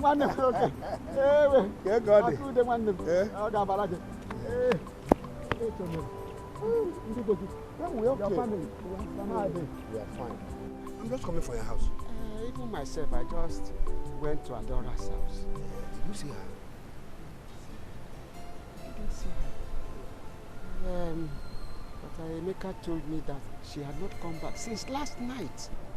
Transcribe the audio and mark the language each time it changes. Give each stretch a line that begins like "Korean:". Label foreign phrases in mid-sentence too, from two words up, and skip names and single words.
Igbo: Nwanne m oke. Ewe. Ka ego ọ dị. Ọtụde nwanne m. Ọ ga-abara gị. Ndị gosi.
English: Your family. How are they? We are fine. I'm just coming for your house. Even myself, I just went to Adora's house. Did you see her? I didn't see her. But Emeka told me that she had not come back since last night.